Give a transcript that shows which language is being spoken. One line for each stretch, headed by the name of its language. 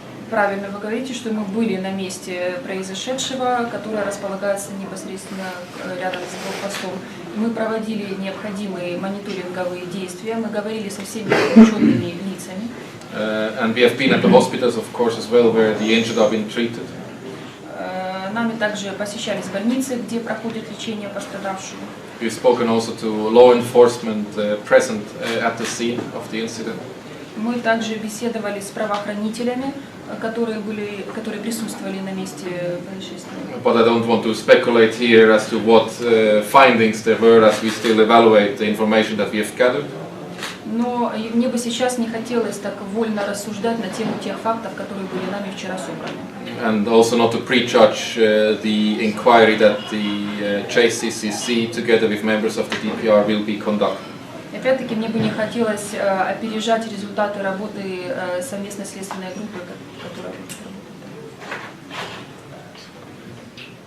Russian: Правильно вы говорите, что мы были на месте произошедшего, которое располагается непосредственно рядом с блокпостом. Мы проводили необходимые мониторинговые действия, мы говорили со всеми отчетными лицами.
English: And we have been at the hospitals, of course, as well, where the injured are being treated.
Russian: Нами также посещались больницы, где проходит лечение пострадавших.
English: We've spoken also to law enforcement present at the scene of the incident.
Russian: Мы также беседовали с правоохранителями, которые присутствовали на месте происшествия.
English: But I don't want to speculate here as to what findings there were, as we still evaluate the information that we have gathered.
Russian: Но мне бы сейчас не хотелось так вольно рассуждать на тему тех фактов, которые были нами вчера собраны.
English: And also not to prejudge the inquiry that the JCCC, together with members of the DPR, will be conducting.
Russian: Опять-таки, мне бы не хотелось опережать результаты работы совместной следственной группы, которая будет работать.